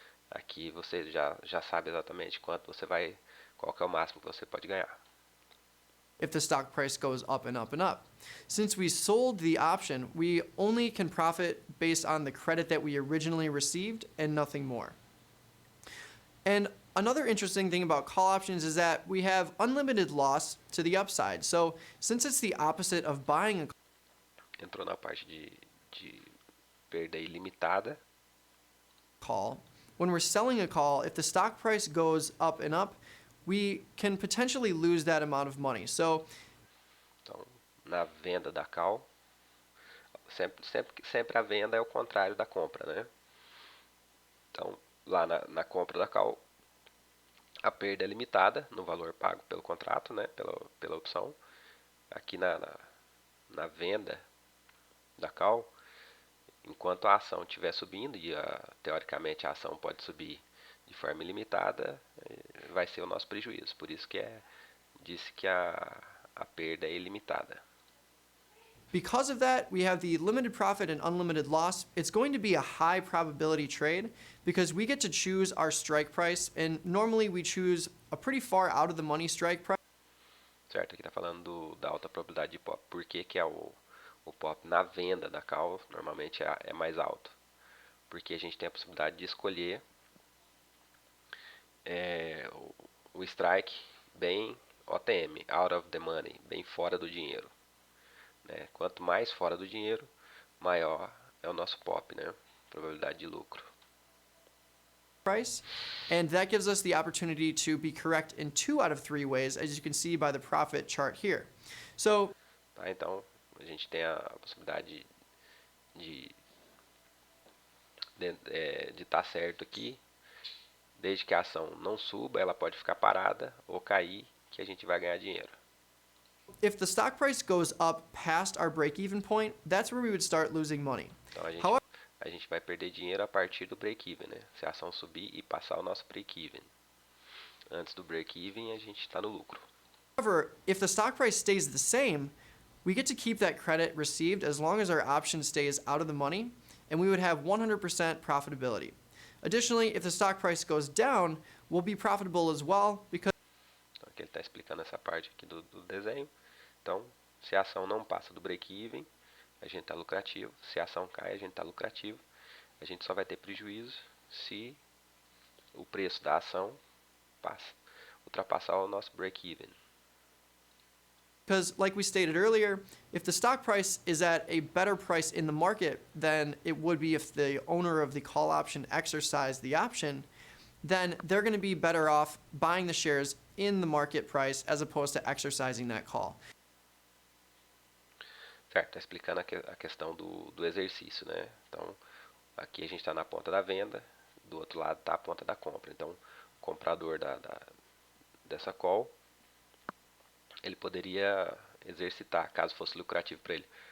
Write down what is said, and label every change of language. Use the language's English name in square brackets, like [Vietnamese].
[Portuguese] Aqui você já sabe exatamente qual que é o máximo que você pode ganhar. [English] If the stock price goes up and up and up. Since we sold the option, we only can profit based on the credit that we originally received and nothing more. And another interesting thing about call options is that we have unlimited loss to the upside. So since it's the opposite of buying a [Portuguese] Entrou na parte de perda ilimitada. [English] call, when we're selling a call, if the stock price goes up and up, we can potentially lose that amount of money. So, [Portuguese] então, na venda da call, sempre a venda é o contrário da compra, né? Então, lá na compra da call, a perda é limitada no valor pago pelo contrato, né? Pela opção. Aqui na venda da call, enquanto a ação estiver subindo, e teoricamente a ação pode subir de forma ilimitada, vai ser o nosso prejuízo. Por isso que disse que a perda é ilimitada. [English] because of that, we have the limited profit and unlimited loss. It's going to be a high probability trade because we get to choose our strike price, and normally we choose a pretty far out of the money strike price. [Portuguese] Certo? Aqui está falando da alta probabilidade de pop. Por que que é o pop na venda da call normalmente é mais alto? Porque a gente tem a possibilidade de escolher o strike bem OTM, out of the money, bem fora do dinheiro. Né? Quanto mais fora do dinheiro, maior é o nosso pop, né? Probabilidade de lucro. [English] Price, and that gives us the opportunity to be correct in 2 out of 3 ways, as you can see by the profit chart here. So, [Portuguese] tá? Então, a gente tem a possibilidade de estar certo aqui, desde que a ação não suba, ela pode ficar parada ou cair, que a gente vai ganhar dinheiro. [English] if the stock price goes up past our break-even point, that's where we would start losing money. [Portuguese] Então [English] However, [Portuguese] a gente vai perder dinheiro a partir do break-even, né? Se a ação subir e passar o nosso break-even. Antes do break-even, a gente está no lucro. [English] if the stock price stays the same, we get to keep that credit received as long as our option stays out of the money, and we would have 100% profitability. Additionally, if the stock price goes down, we'll be profitable as well because [Portuguese] Então, aqui ele está explicando essa parte aqui do desenho. Então, se a ação não passa do break-even, a gente está lucrativo. Se a ação cai, a gente está lucrativo. A gente só vai ter prejuízo se o preço da ação ultrapassar o nosso break-even. [English] Because, like we stated earlier, if the stock price is at a better price in the market than it would be if the owner of the call option exercised the option, then they're going to be better off buying the shares in the market price as opposed to exercising that call. [Portuguese] Certo, está explicando a questão do exercício, né? Então, aqui a gente está na ponta da venda, do outro lado está a ponta da compra. Então, o comprador dessa call, ele poderia exercitar, caso fosse lucrativo para ele.